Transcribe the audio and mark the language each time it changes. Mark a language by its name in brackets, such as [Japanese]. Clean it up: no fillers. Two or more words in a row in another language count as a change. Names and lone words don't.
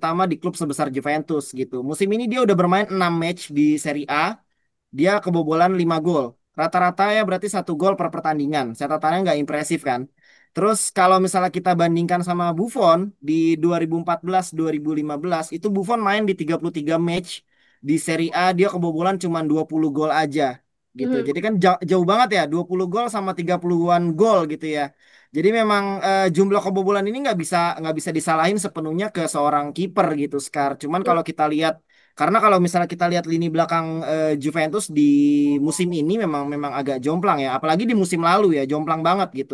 [Indonesian] utama di klub sebesar Juventus gitu. Musim ini dia udah bermain 6 match di Serie A, dia kebobolan 5 gol. Rata-rata ya berarti 1 gol per pertandingan. Catatannya nggak impresif kan? Terus kalau misalnya kita bandingkan sama Buffon di 2014-2015 itu Buffon main di 33 match di Serie A, dia kebobolan cuma 20 gol aja gitu. mhm. Jadi kan jauh banget ya, 20 gol sama 30-an gol gitu ya. Jadi memang jumlah kebobolan ini nggak bisa disalahin sepenuhnya ke seorang kiper gitu, Skar. Cuman kalau kita lihat, karena kalau misalnya kita lihat lini belakang Juventus di musim ini memang memang agak jomplang ya, apalagi di musim lalu ya, jomplang banget gitu.